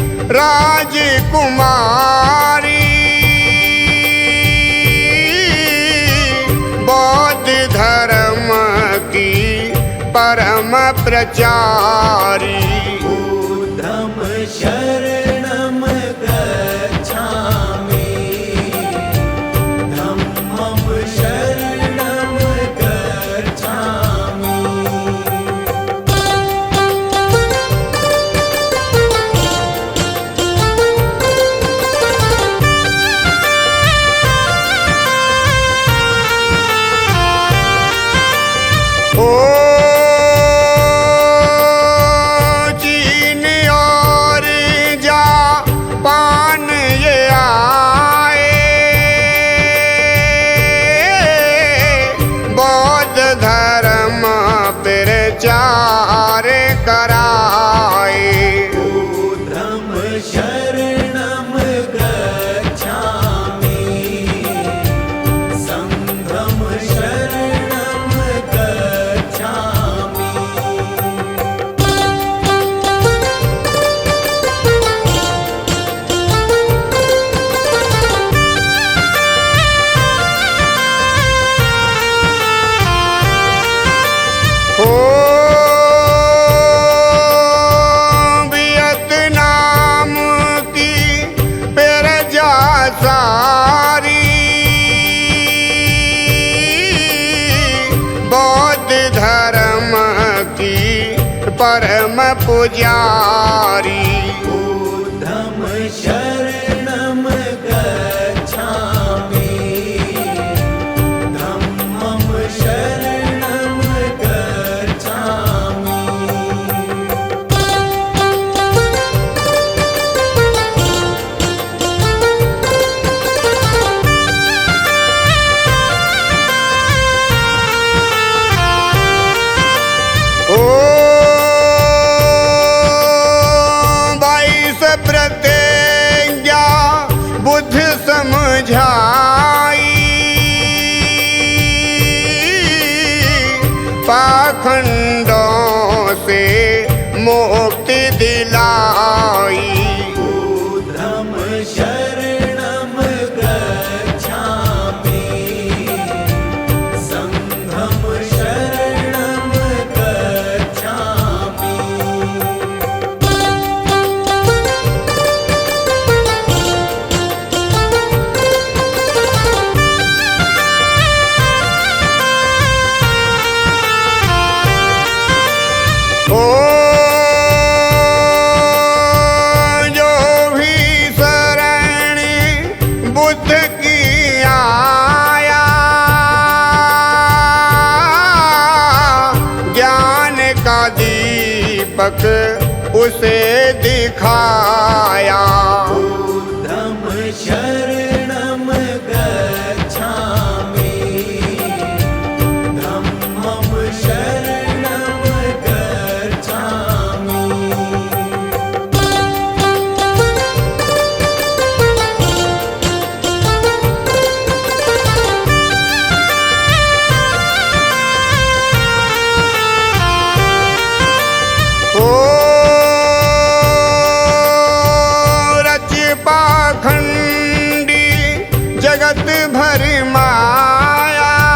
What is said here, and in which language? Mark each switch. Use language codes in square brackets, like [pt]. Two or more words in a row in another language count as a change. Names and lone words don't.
[hi] राजकुमारी बौद्ध धर्म की परम प्रचारी [pi] बुद्धं शरणं गच्छामि धम्मं शरणं गच्छामि [hi] ओ चीन और जापान ये आए बौद्ध धर्म प्रचार कराए [pi] बुद्धं शरणं गच्छामि संघं शरणं गच्छामि [hi] ओ वियतनाम की प्रजा सारी बौद्ध धर्म की परम पुजारी [pi] बुद्धं शरणं गच्छामि धम्मं शरणं गच्छामि [hi] ओ 22 प्रतिज्ञा बुद्ध समझाई पाखंडों से मुक्ति दिलाई [pi] बुद्धं शरणं गच्छामि संघं शरणं गच्छामि [hi] ओ जो भी शरण बुद्ध की आया ज्ञान का दीपक उसे दिखाया [pi] बुद्धं शरणं गच्छामि धम्मं शरणं गच्छामि [hi] ओ रच पाखंडी जगत भर माया